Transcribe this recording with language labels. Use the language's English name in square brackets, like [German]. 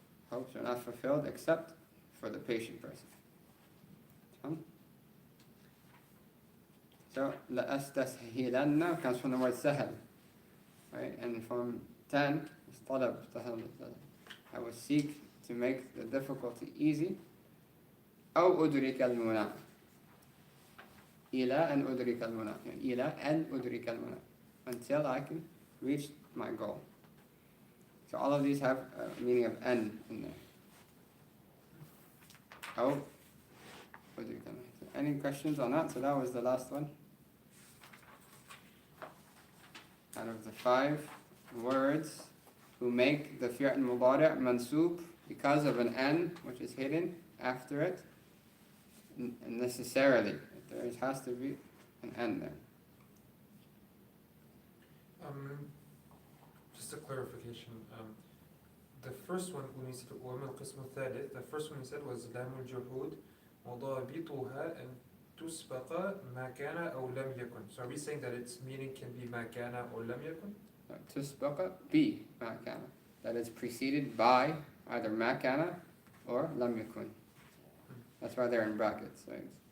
[English] Hopes are not fulfilled except for the patient person. So لَأَسْتَسْهِلَنَّ comes from the word sahal, right? And from 10 is talab, I will seek to make the difficulty easy. [Arabic] أو أدرك المنى, إلى أن أدرك المنى, إلى أن أدرك المنى, [English] until I can reach my goal. So all of these have a meaning of an in there. [Arabic] أو أدرك المنى. [English] Any questions on that? So that was the last one. Out of the 5 words who make the fi'l mudari' mansub because of an an which is hidden after it, necessarily. There has to be an an there. Just a clarification. The first one, when you said [Arabic] وَمَا الْقِسْمُ الثَّالِث, [English] the first one you said was [Arabic] لام الجحود وضابطها أن تسبق ما كان أو لم يكن. [English] So are we saying that its meaning can be ما كان or لم يكن? تسبق be ما كان, that is preceded by either ما كان or لم يكن. That's why they're in brackets. Right?